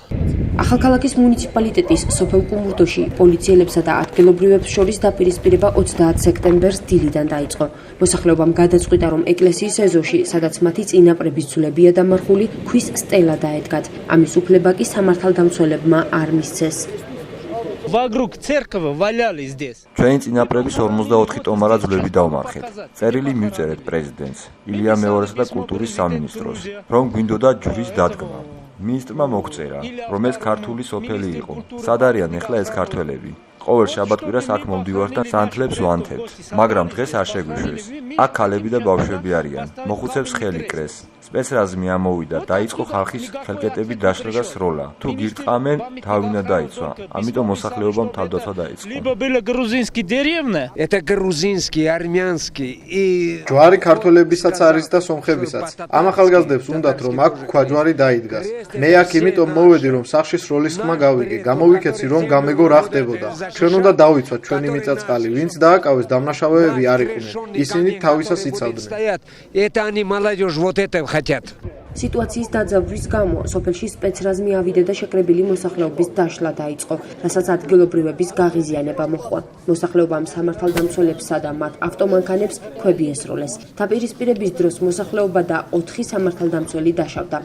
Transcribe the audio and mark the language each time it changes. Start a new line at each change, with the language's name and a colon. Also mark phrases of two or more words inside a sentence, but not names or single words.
Georgian: ახალქალაქის მუნიციპალიტეტის სოფელ კუმურდოში პოლიციელებსა და ადგილობრივებს შორის დაპირისპირება 30 სექტემბერს დილიდან დაიწყო. მოსახლეობამ გადაწყვიტა, რომ ეკლესიის ეზოში, სადაც მათი წინაპრების ძვლებია დამარხული, ქვის სტელა დაედგათ. ამის უფლება კი სამართალდამცველებმა არ მისცეს.
Russian: Вокруг церкви валялись здесь.
Georgian: ჩვენი წინაპრების 44 ტომარა ძვლები დავმარხეთ. წერილი მივწერეთ პრეზიდენტს, ილია მეორესა და კულტურის სამინისტროს, რომ გვინდოდა ჯვრის დადგმა. მინისტრმა მოგწერა, რომ ეს ქართული სოფელი იყო. სად არიან ახლა ეს ქართველები? ყოველ შაბათ-კვირას აქ მომდივართ და სანთლებს ვანთებთ, მაგრამ დღეს არ შეგვიშვეს. აქ ქალები და ბავშვები არიან. მოხუცებს ხელი კრეს. სპეცრაზმი ამოვიდა, დაიწყო ხალხის ხელკეტები დაშლა და სროლა. თუ გირტყამენ, თავი უნდა დაიცვა. ამიტომ მოსახლეობამ თავდაცვა დაიწყო.
Russian: Либо были грузинские деревни, это грузинские, армянские и
Georgian: ჯვარი ქართველებისაც არის და სომხებისაც. ამ ახალგაზრდებს უნდათ რომ აქ ქვაჯვარი დაიდგას. მე აქ იმიტომ მოვედი რომ სახში სროლის ხმა გავიგე, გამოვიქეცი რომ გამეგო რა ხდებოდა. ჩვენ უნდა დავიცვათ ჩვენი მიწა-წყალი, ვინც დააკავეს დამნაშავეები არ იყვნენ. ისინი თავისას იცავდნენ.
Russian: Это они молодежь вот это хотят.
Georgian: სიტუაციის დაძაბვის გამო სოფელში სპეცრაზმი ავიდა და შეკრებილი მოსახლეობის დაშლა დაიწყო, რასაც ადგილობრივების გაღიზიანება მოჰყვა. მოსახლეობამ სამართალდამცველებსა და მათ ავტომანქანებს ქვები ესროლეს. დაპირისპირების დროს მოსახლეობა და 4 სამართალდამცველი დაშავდა.